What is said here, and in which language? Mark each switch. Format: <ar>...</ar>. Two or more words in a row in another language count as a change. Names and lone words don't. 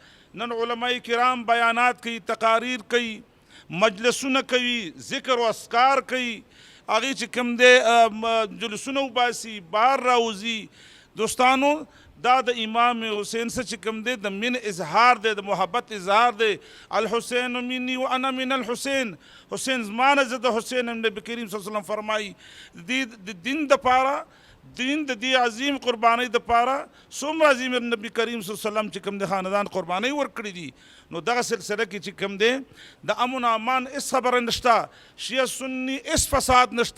<ps>نن علماء کرام بیانات کوي، تقاریر کوي، مجلسونه کوي، ذکر و اذکار کوي، هغې چې کوم دی جلوسونه وباسي، بهر راوځي. دوستانو دا د امام حسین سره چې کوم دی د مین اظهار دی، د محبت اظهار دی.</ps> <ar>الحسین منی و انا من الحسین،</ar> <ps>حسین زما نه زه د حسین یم. نبی کریم</ps> <ar>صلی الله علیه وسلم</ar> <ps>فرمایي د دین دپاره، دین د دې عظیم قربانۍ دپاره څومره عظیم نبی کریم</ps> <ar>صلی الله علیه وسلم</ar> <ps>چې کوم د خاندان قربانۍ ورکړي دي. نو دغه سلسله کې چې کوم دی د امن و امان هېڅ خبره نشته، شیعه سني هېڅ فساد نشته.</ps>